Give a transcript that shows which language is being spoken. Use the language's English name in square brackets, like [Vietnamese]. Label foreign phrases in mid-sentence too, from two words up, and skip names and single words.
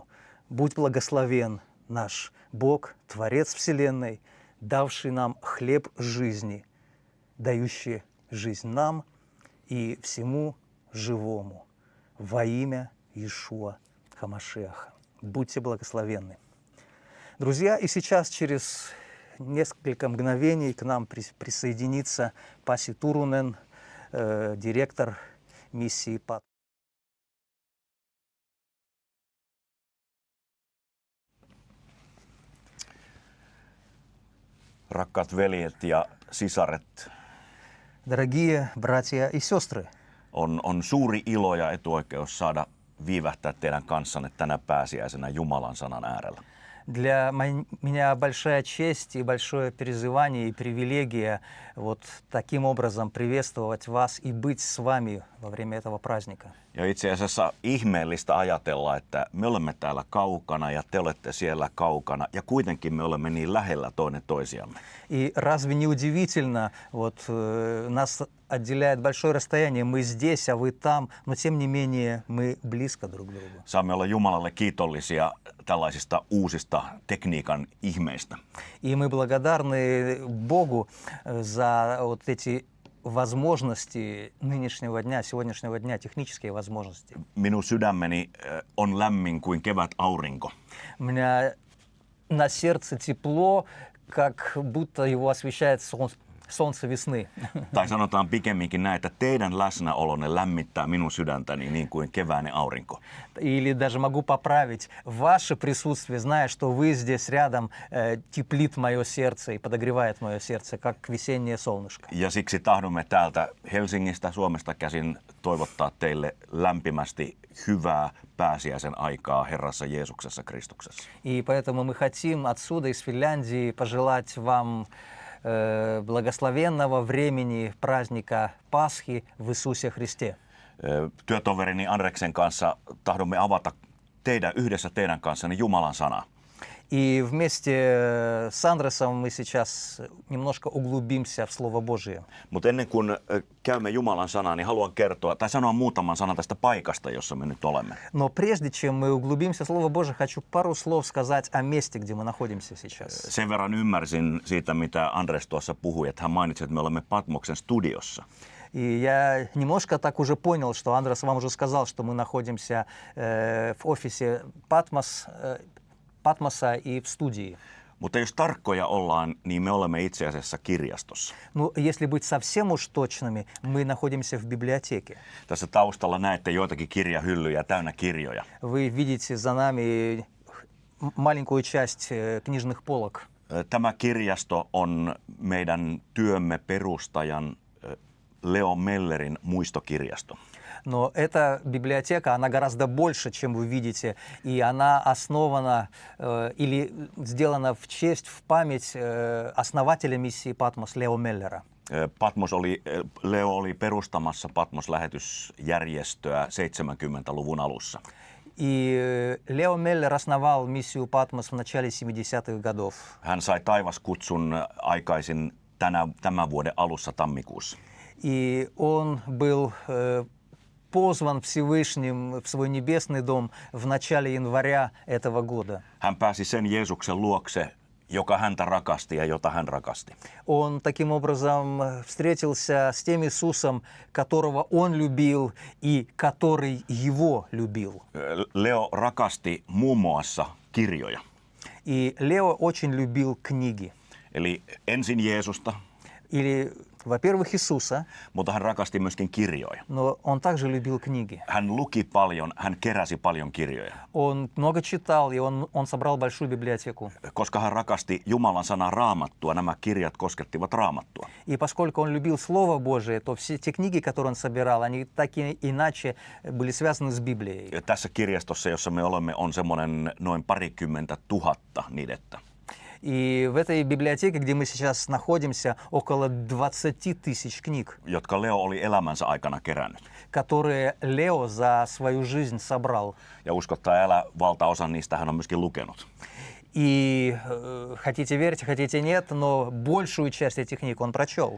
[Russian] Будь благословен наш Бог, Творец Вселенной, давший нам хлеб жизни, дающий жизнь нам и всему живому во имя Иешуа Хамашиаха. Будьте благословенны. Друзья, и сейчас через несколько мгновений к нам присоединится Паси Турунен, директор миссии ПАТ. [Finnish] Rakkaat veljet ja sisaret, [Russian] Дорогие братья и сестры, [Finnish] on suuri ilo ja etuoikeus saada viivähtää teidän kanssanne tänä pääsiäisenä Jumalan sanan äärellä. [Russian] для меня большая честь и большое переживание и привилегия вот таким образом приветствовать вас и быть с вами во время этого праздника. [Finnish] Ja itse asiassa ihmeellistä ajatella, että me olemme täällä kaukana ja te olette siellä kaukana ja kuitenkin me olemme niin lähellä toinen toisiamme. [Russian] И разве не удивительно, вот нас отделяет большое расстояние, мы здесь, а вы там, но тем не менее мы близко друг к другу. [Finnish] Saamme olla Jumalalle kiitollisia tällaisista uusista tekniikan ihmeistä. [Russian] И мы благодарны Богу за вот эти возможности нынешнего дня, сегодняшнего дня, технические возможности. [Finnish] Minun sydämeni on lämmin kuin kevätaurinko. [Russian] У меня на сердце тепло, как будто его освещает солнце весны. [Finnish] Tai sanotaan pikemminkin näin, että teidän läsnäolonne lämmittää minun sydäntäni niin kuin keväinen aurinko. [Russian] Или даже могу поправить, ваше присутствие, зная, что вы здесь рядом, теплит мое сердце и подогревает мое сердце, как весеннее солнышко. [Finnish] Ja siksi tahdomme täältä Helsingistä, Suomesta käsin toivottaa teille lämpimästi hyvää pääsiäisen aikaa Herrassa Jeesuksessa Kristuksessa. [Russian] И поэтому мы хотим отсюда, из Финляндии, пожелать вам благословенного времени праздника Пасхи в Иисусе Христе. [Finnish] Työtoverini Andreksen kanssa tahdomme avata yhdessä teidän kanssanne Jumalan sana. [Russian] И вместе с Андресом мы сейчас немножко углубимся в Слово Божие. [Finnish] Mutta ennen kuin käymme Jumalan sanaa, niin haluan kertoa tai sanoa muutaman sanan tästä paikasta, jossa me nyt olemme. [Russian] Но прежде чем мы углубимся в Слово Божие, хочу пару слов сказать о месте, где мы находимся сейчас. [Finnish] Sen verran ymmärsin siitä, mitä Andres tuossa puhui, että hän mainitsi, että me olemme Patmoksen studiossa. [Russian] И я немножко так уже понял, что Андрес вам уже сказал, что мы находимся в офисе Патмоса и в студии. [Finnish] Mutta jos tarkkoja ollaan, niin me olemme itse asiassa kirjastossa. [Russian] Ну, если быть совсем уж точными, мы находимся в библиотеке. [Finnish] Tässä taustalla näette joitakin kirjahyllyjä täynnä kirjoja. [Russian] Вы видите за нами маленькую часть книжных полок. [Finnish] Tämä kirjasto on meidän työmme perustajan Leo Mellerin muistokirjasto. [Russian] Но эта библиотека, она гораздо больше, чем вы видите, и она основана или сделана в честь, в память основателя миссии Патмос Лео Меллера. [Finnish] Leo oli perustamassa Patmos-lähetysjärjestöä 70-luvun alussa. [Russian] И Лео Меллер основал миссию Патмос в начале 70-х годов. [Finnish] Hän sai taivaskutsun aikaisin tämän vuoden alussa tammikuussa. [Russian] И он был позван Всевышним в свой небесный дом в начале января этого года. [Finnish] Hän pääsi sen Jeesuksen luokse, joka häntä rakasti ja jota hän rakasti. [Russian] Он таким образом встретился с тем Иисусом, которого он любил и который его любил. [Finnish] Leo rakasti muun muassa kirjoja. [Russian] И Лео очень любил книги. [Finnish] Eli ensin Jeesusta, [Russian] Или, во-первых, Иисуса, [Finnish] mutta hän rakasti myöskin kirjoja. [Russian] но он также любил книги. [Finnish] Hän luki paljon, hän keräsi paljon kirjoja. [Russian] Он много читал, и он собрал большую библиотеку. [Finnish] Koska hän rakasti Jumalan sanaa Raamattua, nämä kirjat koskettivat Raamattua. [Russian] И поскольку он любил Слово Божие, то все те книги, которые он собирал, они так и иначе были связаны с Библией. [Finnish] Ja tässä kirjastossa, jossa me olemme, on semmoinen noin 20 000 nidettä. [Russian] И в этой библиотеке, где мы сейчас находимся, около 20 тысяч книг, [Finnish] jotka Leo oli elämänsä aikana kerännyt. [Russian] которые Лео за свою жизнь собрал. [Finnish] Ja uskottaa älä, valtaosa niistä hän on myöskin lukenut. [Russian] И хотите верьте, хотите нет, но большую часть этих книг он прочел.